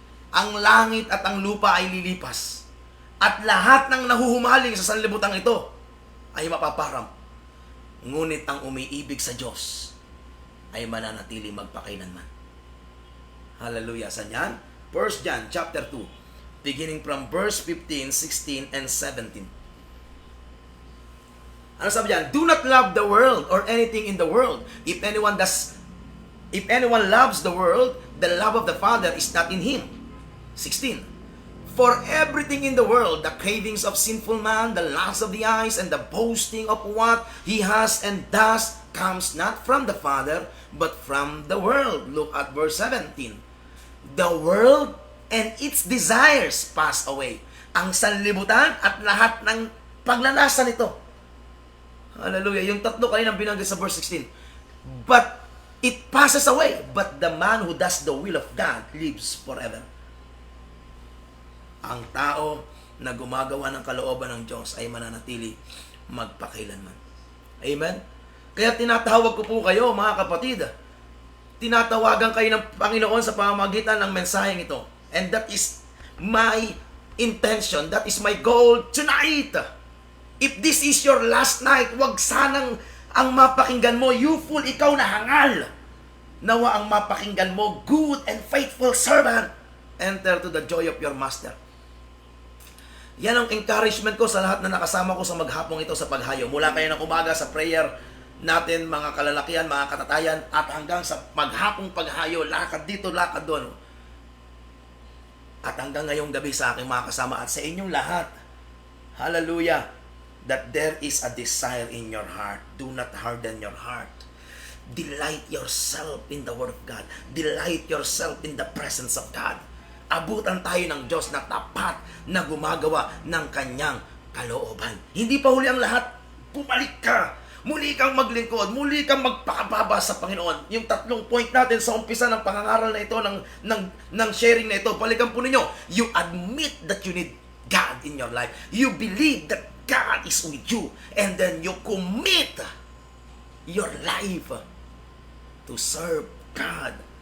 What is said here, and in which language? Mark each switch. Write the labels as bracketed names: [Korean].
[Filipino] Ang langit at ang lupa ay lilipas. At lahat ng nahuhumaling sa sanlibutan ito ay mapaparam. Ngunit ang umiibig sa Diyos ay mananatili magpakailanman. Hallelujah. Saan yan? 1 John chapter 2, beginning from verse 15, 16, and 17. Ano sabi diyan? [English] Do not love the world or anything in the world. If anyone loves the world, the love of the Father is not in him. 16. For everything in the world, the cravings of sinful man, the lust of the eyes, and the boasting of what he has and does, comes not from the Father, but from the world. Look at verse 17. The world and its desires pass away. [Filipino] Ang sanlibutan at lahat ng pagnanasa nito. Hallelujah. Yung tatlo kanina binanggit sa verse 16. [English] But it passes away. But the man who does the will of God lives forever. [Filipino] Ang tao na gumagawa ng kalooban ng Diyos ay mananatili magpakailanman. Amen? Kaya tinatawag ko po kayo, mga kapatid. Tinatawagan kayo ng Panginoon sa pamamagitan ng mensaheng ito. [English] And that is my intention. That is my goal tonight. If this is your last night, [Filipino] wag sanang ang mapakinggan mo, [English] you fool, [Filipino] ikaw na hangal. Nawa ang mapakinggan mo, [English] good and faithful servant, enter to the joy of your master. [Filipino] Yan ang encouragement ko sa lahat na nakasama ko sa maghapong ito sa paghayo. Mula kayo ng umaga sa prayer natin, mga kalalakihan, mga katatayan, at hanggang sa maghapong paghayo, lakad dito, lakad doon. At hanggang ngayong gabi sa aking mga kasama at sa inyong lahat. Hallelujah. [English] That there is a desire in your heart. Do not harden your heart. Delight yourself in the Word of God. Delight yourself in the presence of God. [Filipino] Abutan tayo ng Diyos na tapat na gumagawa ng kanyang kalooban. Hindi pa huli ang lahat. Bumalik ka. Muli kang maglingkod. Muli kang magpakababa sa Panginoon. Yung tatlong point natin sa umpisa ng pangangaral na ito, ng sharing na ito, balikan po ninyo. [English] You admit that you need God in your life. You believe that God is with you. And then you commit your life to serve God.